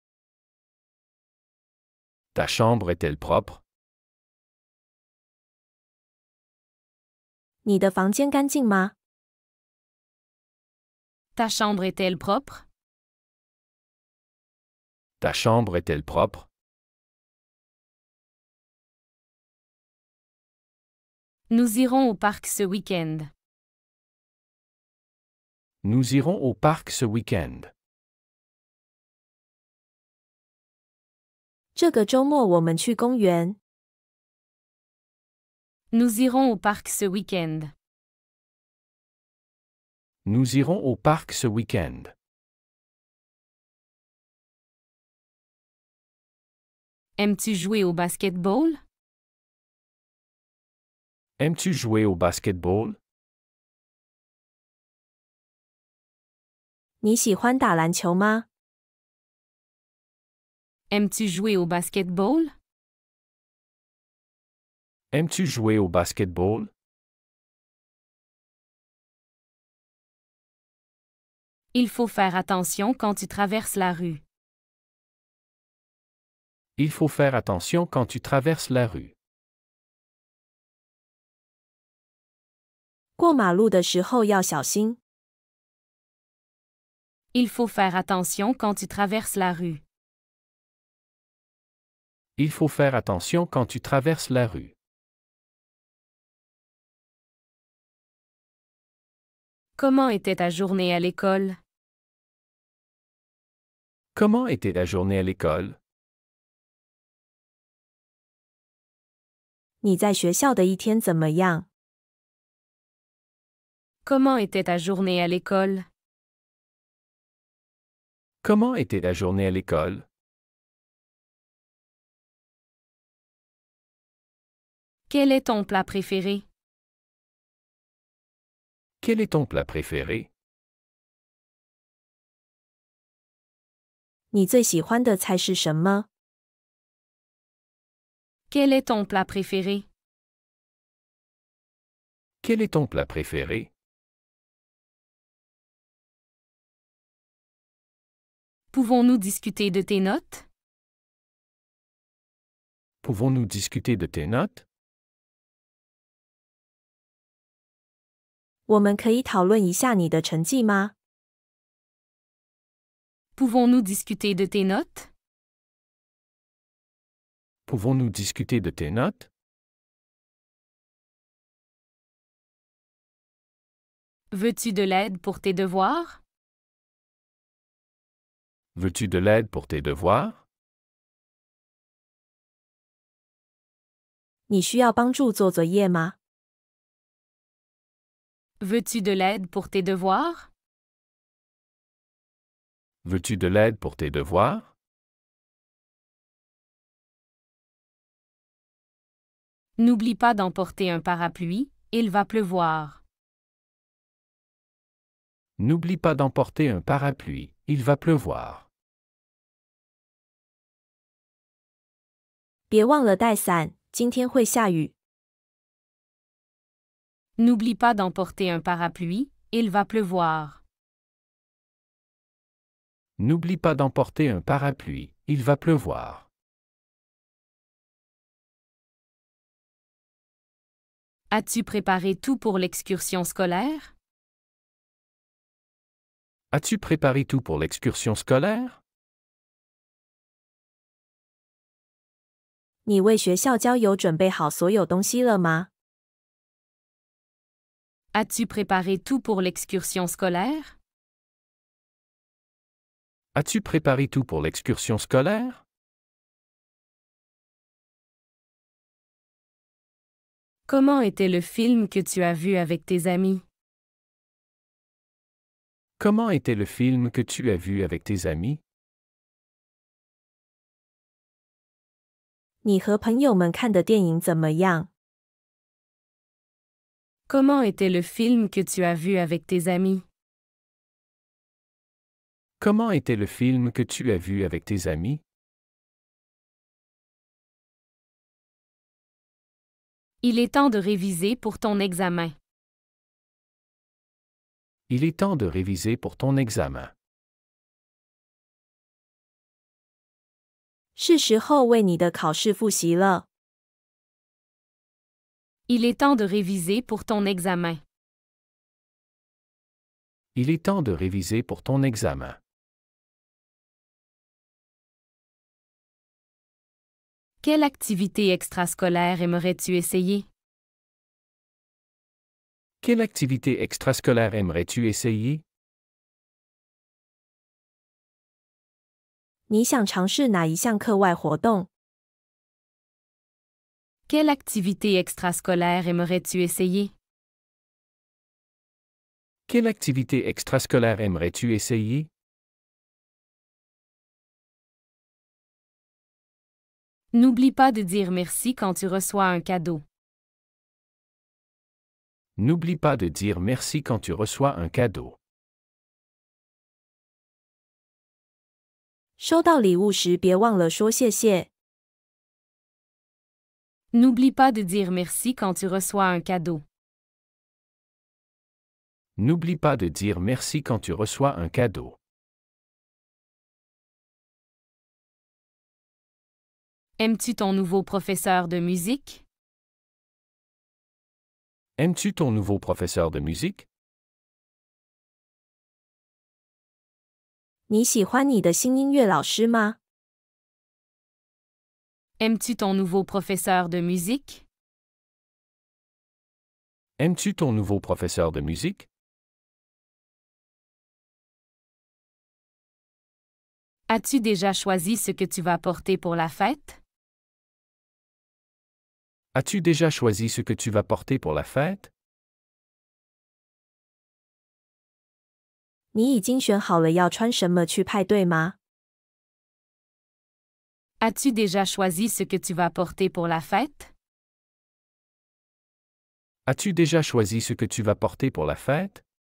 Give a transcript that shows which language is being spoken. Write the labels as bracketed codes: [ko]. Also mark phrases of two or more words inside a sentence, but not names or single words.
[fr] Ta chambre est-elle propre? [zh] 你的房间干净吗？ [fr] Ta chambre est-elle propre? Ta chambre est-elle propre? Nous irons au parc ce week-end. Nous irons au parc ce week-end. [zh] 这个周末我们去公园。 [fr] Nous irons au parc ce week-end. Nous irons au parc ce week-end. Aimes-tu jouer au basketball? Aimes-tu jouer au basketball? [zh] 你喜欢打篮球吗？ [fr] Aimes-tu jouer au basketball? Aimes-tu jouer au basketball? Il faut faire attention quand tu traverses la rue. Il faut faire attention quand tu traverses la rue. [zh] 过马路的时候要小心。 [fr] Il faut faire attention quand tu traverses la rue. Il faut faire attention quand tu traverses la rue. Comment était ta journée à l'école? Comment était la journée à l'école? [zh] 你在学校的一天怎么样？ [fr] Comment était ta journée à l'école? Comment était la journée à l'école? Quel est ton plat préféré? Quel est ton plat préféré? [zh] 你最喜欢的菜是什么？ [fr] Quel est ton plat préféré? Quel est ton plat préféré? Pouvons-nous discuter de tes notes? Pouvons-nous discuter de tes notes? [zh] 我们可以讨论一下你的成绩吗？ [fr] Pouvons-nous discuter de tes notes? Pouvons-nous discuter de tes notes? Veux-tu de l'aide pour tes devoirs? Veux-tu de l'aide pour tes devoirs? [zh] 你需要帮助做作业吗？ [fr] Veux-tu de l'aide pour tes devoirs? Veux-tu de l'aide pour tes devoirs? N'oublie pas d'emporter un parapluie, il va pleuvoir. N'oublie pas d'emporter un parapluie, il va pleuvoir. [zh] 别忘了带伞，今天会下雨。 [fr] N'oublie pas d'emporter un parapluie, il va pleuvoir. N'oublie pas d'emporter un parapluie, il va pleuvoir. As-tu préparé tout pour l'excursion scolaire? As-tu préparé tout pour l'excursion scolaire? [zh] 你为学校郊游准备好所有东西了吗？ [fr] As-tu préparé tout pour l'excursion scolaire? As-tu préparé tout pour l'excursion scolaire? Comment était le film que tu as vu avec tes amis? Comment était le film que tu as vu avec tes amis? [zh] 你和朋友们看的电影怎么样？ [fr] Comment était le film que tu as vu avec tes amis? Comment était le film que tu as vu avec tes amis? Il est temps de réviser pour ton examen. Il est temps de réviser pour ton examen. [zh] 是时候为你的考试复习了。 [fr] Il est temps de réviser pour ton examen. Il est temps de réviser pour ton examen. Quelle activité extrascolaire aimerais-tu essayer? Quelle activité extrascolaire aimerais-tu essayer? [zh] 你想尝试哪一项课外活动？ [fr] Quelle activité extrascolaire aimerais-tu essayer? Quelle activité extrascolaire aimerais-tu essayer? N'oublie pas de dire merci quand tu reçois un cadeau. N'oublie pas de dire merci quand tu reçois un cadeau. [zh] 收到礼物时别忘了说谢谢。 [fr] N'oublie pas de dire merci quand tu reçois un cadeau. N'oublie pas de dire merci quand tu reçois un cadeau. Aimes-tu ton nouveau professeur de musique? Aimes-tu ton nouveau professeur de musique? [zh] 你喜欢你的新音乐老师吗？ [fr] Aimes-tu ton nouveau professeur de musique? Aimes-tu ton nouveau professeur de musique? As-tu déjà choisi ce que tu vas porter pour la fête? As-tu déjà choisi ce que tu vas porter pour la fête? [zh] 你已经选好了要穿什么去派对吗？ [fr] As-tu déjà choisi ce que tu vas porter pour la fête? As-tu déjà choisi ce que tu vas porter pour la fête?